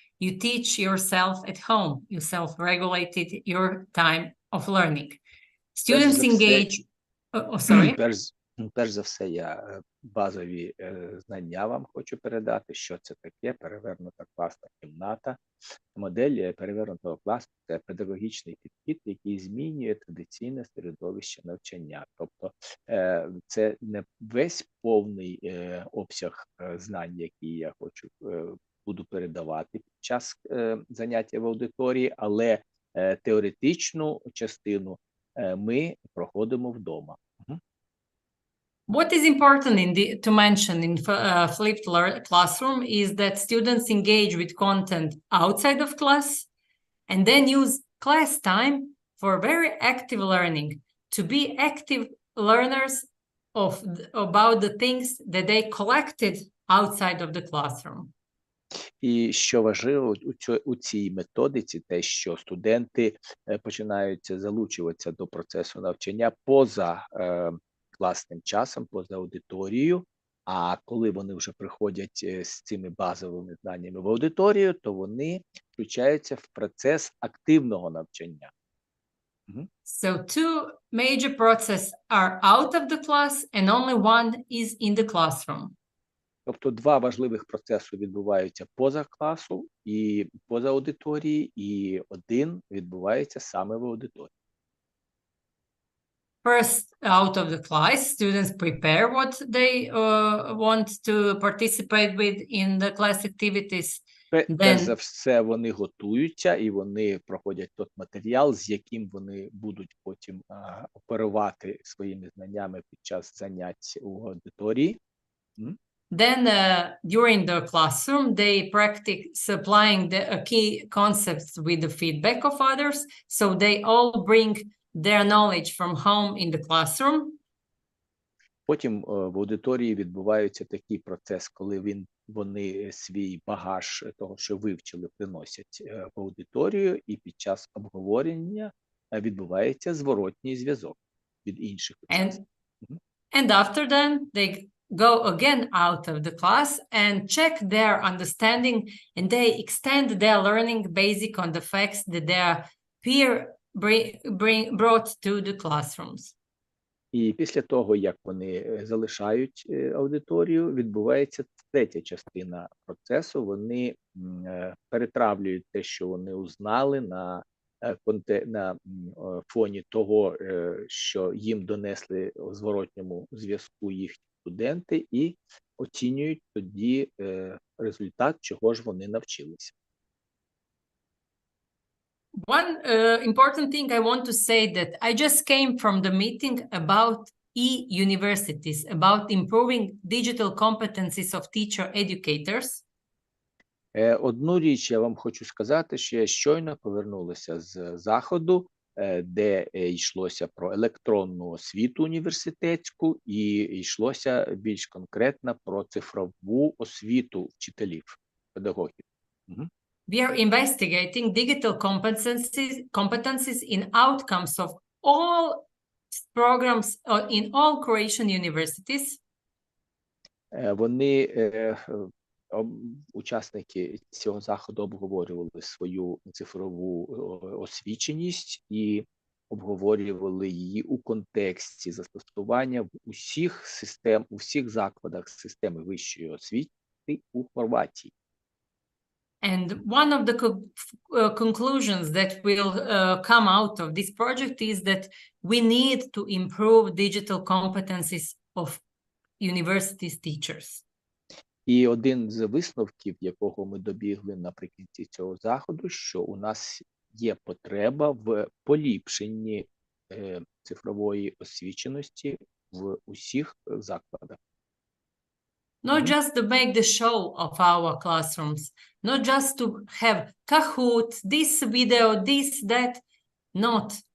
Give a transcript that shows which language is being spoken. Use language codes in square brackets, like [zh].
[en] You teach yourself at home. You self-regulated your time of learning. Students engage... sorry. [uk] Перш за все, я базові знання вам хочу передати, що це таке перевернута класна кімната. Модель перевернутого класу – це педагогічний підхід, який змінює традиційне середовище навчання. Тобто це не весь повний обсяг знань, які я буду передавати під час заняття в аудиторії, але теоретичну частину ми проходимо вдома. [en] What is important to mention in flipped classroom is that students engage with content outside of class and then use class time for very active learning, to be active learners about the things that they collected outside of the classroom. [uk] І що важливо у цій методиці, те, що студенти починають залучуватися до процесу навчання поза класним часом, поза аудиторією, а коли вони вже приходять з цими базовими знаннями в аудиторію, то вони включаються в процес активного навчання. [en] So two major processes are out of the class and only one is in the classroom. [uk] Тобто два важливих процеси відбуваються поза класу і поза аудиторією, і один відбувається саме в аудиторії. [en] First, out of the class, students prepare what they want to participate with in the class activities. [uk] Перш за все, вони готуються і вони проходять той матеріал, з яким вони будуть потім оперувати своїми знаннями під час занять у аудиторії. [en] Then, during the classroom, they practice applying the key concepts with the feedback of others, so they all bring their knowledge from home in the classroom. [uk] Потім в аудиторії відбувається такий процес, коли вони свій багаж того, що вивчили, приносять в аудиторію, і під час обговорення відбувається зворотній зв'язок від інших учасників. [en] And after that, they go again out of the class and check their understanding, and they extend their learning based on the facts that their peer brought to the classrooms. [uk] І після того, як вони залишають аудиторію, відбувається третя частина процесу. Вони перетравлюють те, що вони узнали на фоні того, що їм донесли у зворотньому зв'язку їхні студенти, і оцінюють тоді результат, чого ж вони навчилися. [en] One important thing I want to say that I just came from the meeting about e-universities, about improving digital competencies of teacher educators. [uk] Одну річ я вам хочу сказати, що я щойно повернулася з заходу, де йшлося про електронну освіту університетську і йшлося більш конкретно про цифрову освіту вчителів, педагогів. [en] We are investigating digital competencies in outcomes of all programs in all Croatian universities. [uk] Вони, учасники цього заходу, обговорювали свою цифрову освіченість і обговорювали її у контексті застосування в усіх закладах системи вищої освіти у Хорватії. [en] And one of the conclusions that will come out of this project is that we need to improve digital competencies of universities teachers. [uk] І один з висновків, якого ми добігли наприкінці цього заходу, що у нас є потреба в поліпшенні цифрової освіченості в усіх закладах. [en] Not just to make the show of our classrooms, not just to have Kahoot, this video, this, that. Not.